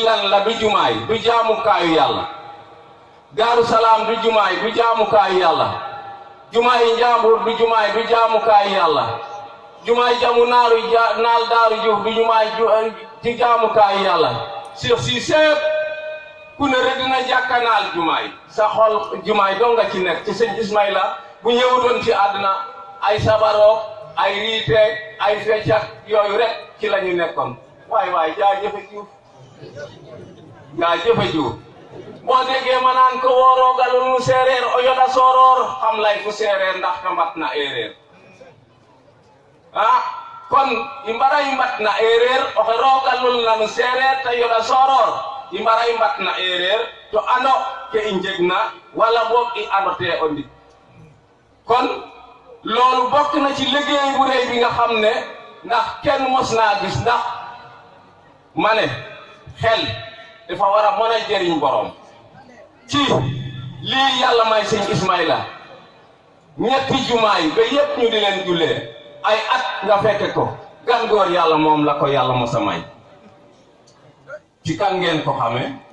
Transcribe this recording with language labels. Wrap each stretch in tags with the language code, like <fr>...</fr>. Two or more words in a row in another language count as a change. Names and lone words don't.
<wo>lan la du jumaay du jaamukaayu yàlla Daaru Salaam du jumaay du jaamukaayu yàlla jumaay Njambur du jumaay du jaamukaayu yàlla jumaay jamu naal Daaru Juuf du jumaay ci jaamukaayu yàlla si seep ku ne rek dina jàkkanaal jumaay sa xol jumaay doo nga ci nekk ci Serigne Ismaïla bu ñëwutoon ci àdduna ay sabarook ay riiteek ay feccak yooyu rek ci la ñu nekkoon waay jaajëfe</wo> <srr>Juuf</srr> <wo>boo déggee ma naan ko</wo> <srr>wooroogalul nu séeréer o yoda sooroor xam lay fu séeréer ndax ka mbat na éeréer kon i mbara i mbat na éeréer oxe roogalul na nu séeréer te yoda sooroor i mbara i mbat na éeréer to ano ke i njeg na wala boog i ano te o ndik</srr> <wo>kon loolu bokk na ci liggéey bu rëy bi nga xam ne ndax kenn mos naa gis ndax ma ne xel dafa war a mën a jëriñ borom ci lii yàlla may Serigne Ismaïla ñetti jumaay ba yépp ñu di leen jullee ay at nga fekke ko gàngoor yàlla moom la ko yàlla mos a may ci kan ngeen ko xamee</wo>